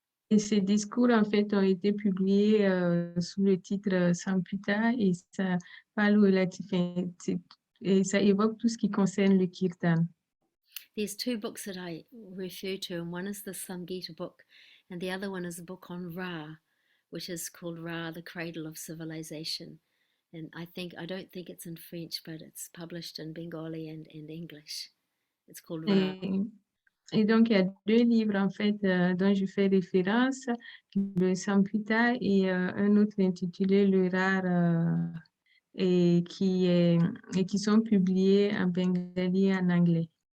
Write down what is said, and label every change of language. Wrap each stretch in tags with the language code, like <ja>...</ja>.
<fr>Et ces discours, en fait, ont été publiés sous le titre Samgita, et ça parle relatif, et ça évoque tout ce qui concerne le Kirtan.</fr> <en>There's 2 books that I refer to, and one is the Samgita book, and the other one is a book on Ra, which is called Ra, the Cradle of Civilization. And I don't think it's in French, but it's published in Bengali and English. It's called Ra.</en> <fr>Et donc, il y a 2 livres, en fait, dont je fais référence, le Samgita et un autre intitulé Le Rare, et qui sont publiés en bengali et en anglais.</fr>